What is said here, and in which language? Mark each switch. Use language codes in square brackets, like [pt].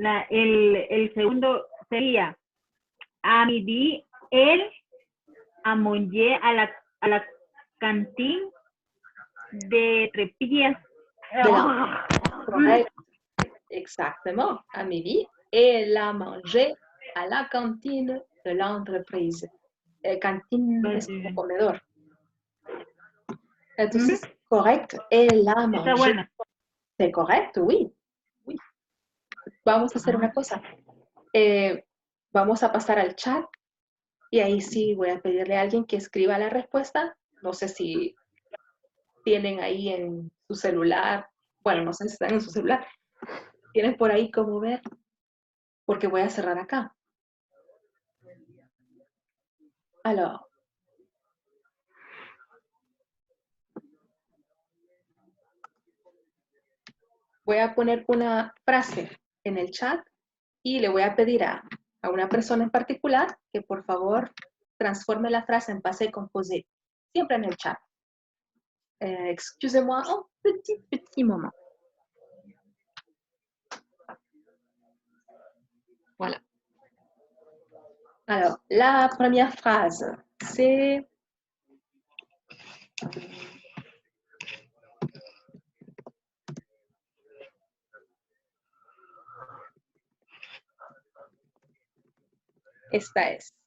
[es] El segundo sería [fr] a midi el a manger [es] a la cantina de Trepillas. Correcto. Exactement. [fr] À midi, elle a mangé à la cantine de l'entreprise. [es] Cantine es como comedor. Entonces, correcto. [fr] Elle a [es] Está [fr] mangé. [es] bueno. C'est correcto, oui. Oui. Vamos a hacer una cosa. Vamos a pasar al chat y ahí sí voy a pedirle a alguien que escriba la respuesta. No sé si tienen ahí en su celular. Bueno, no sé si están en su celular. Tienen por ahí cómo ver, porque voy a cerrar acá. Alors, voy a poner una frase en el chat y le voy a pedir a una persona en particular que por favor transforme la frase en passé composé, siempre en el chat. [fr] Excusez-moi un petit moment. Voilà. Alors, la première phrase, c'est [es] esta es.